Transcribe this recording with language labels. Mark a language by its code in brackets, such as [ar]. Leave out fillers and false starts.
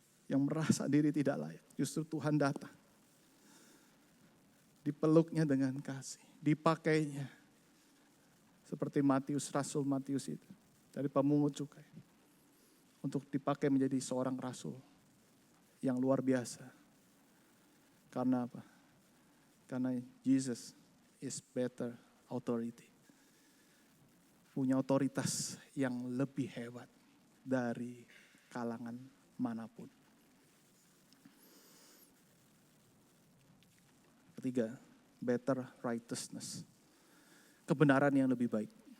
[id] Yang merasa diri tidak layak. Justru Tuhan datang. Dipeluknya dengan kasih. Dipakainya. Seperti Rasul Matius itu. Dari pemungut cukai. Untuk dipakai menjadi seorang rasul. Yang luar biasa. Karena apa? Karena [en] Jesus is better authority. [id] Punya otoritas yang lebih hebat dari kalangan manapun. Ketiga, [en] better righteousness. [id] Kebenaran yang lebih baik.